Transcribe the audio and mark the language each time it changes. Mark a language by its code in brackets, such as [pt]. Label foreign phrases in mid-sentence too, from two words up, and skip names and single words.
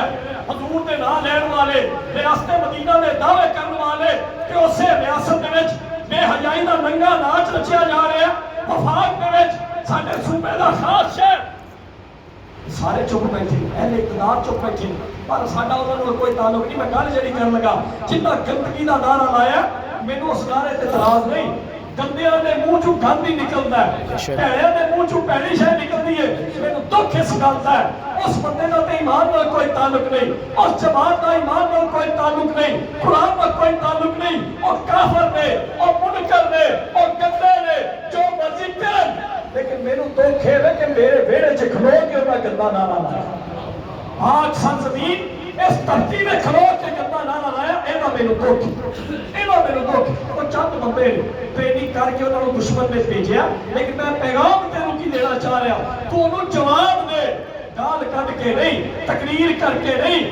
[ur] حضور کے نام لین والے ریاست مدینہ کے دعوے کرنے والے کہ اسے ریاست کے بے حیائی کا ننگا ناچ رچیا جا رہا ہے. وفاق کے سارے صوبے کا خاص شہر سارے چپ بیٹھے اہل اقتدار چپ بیٹھے [pa] پر ساڈا انہاں نال کوئی تعلق نہیں. میں گل جڑی کرن لگا جنہ گندگی کا نعرہ لایا مینوں اس نعرے تے اعتراض نہیں. گندیاں دے منہ چوں گند ہی نکلدا ہے بھڑیاں دے منہ چوں بھڑی شے نکلدی ہے. مینوں دکھ اس گل دا ہے اس بندے دا تے ایمان نال کوئی تعلق نہیں اس جماعت دا ایمان نال کوئی تعلق نہیں قرآن دا کوئی تعلق نہیں. او کافر نے او منکر نے او گندے نے جو مرضی کرن لیکن مینوں دکھ ہے کہ میرے ویڑے چ کھلو کے انہاں گندا نعرہ لایا. آج سرزمین اس دھرتی میں کھلو کے گندا نعرہ لایا. اینا مینوں دکھ وہ چند بندے ٹریننگ کر کے انہوں نے دشمن نے بھیجیا. لیکن میں پیغام تینوں کی دینا چاہ رہا تو انہوں جواب دے گال کٹ کے نہیں تقریر کر کے نہیں.